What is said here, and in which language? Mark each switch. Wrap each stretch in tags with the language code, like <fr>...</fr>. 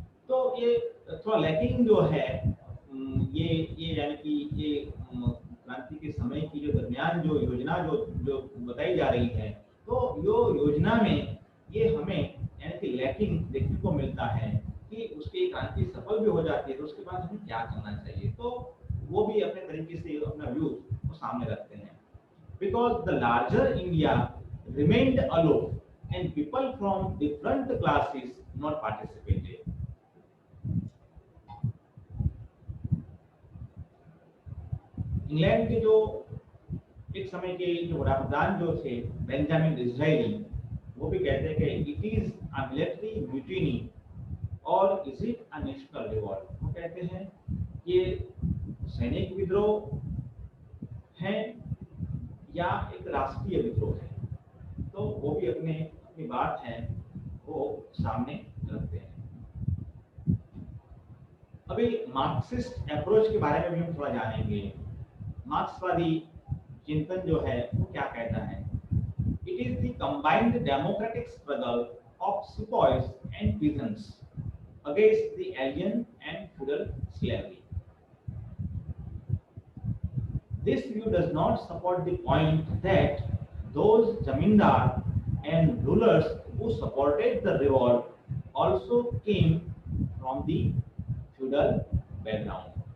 <hi>तो ये थोड़ा लैकिंग जो है, ये यानी कि ये क्रांति के समय की जो दरमियान जो योजना जो बताई जा रही है, तो यो योजना में ये हमें यानी कि लैकिंग देखने को मिलता है कि उसकी क्रांति सफल भी हो जाती है तो उसके बाद हमें क्या करना चाहिए। तो वो भी अपने तरीके से अपना व्यू वो सामने रखते हैं।</hi> <en>Because the larger India remained alone and people from different classes not participated।</en> <hi>England के जो एक समय के जो वडाप्रधान जो थे बेंजामिन डिज़रायली, वो भी कहते हैं कि</hi> <en>It is a military mutiny और is it a national revolt.</en> <hi>वो कहते हैं ये सैनिक विद्रोह है या एक राष्ट्रीय विद्रोह है। तो वो भी अपनी बात है वो सामने रखते हैं। अभी मार्क्सिस्ट अप्रोच के बारे में भी हम थोड़ा जानेंगे। मार्क्सवादी चिंतन जो है वो क्या कहता है?</hi> <en>It is the combined democratic struggle of sepoys and peasants against the alien and feudal slavery. This view does not support the point that those zamindar and rulers who supported the revolt also came from the feudal background।</en>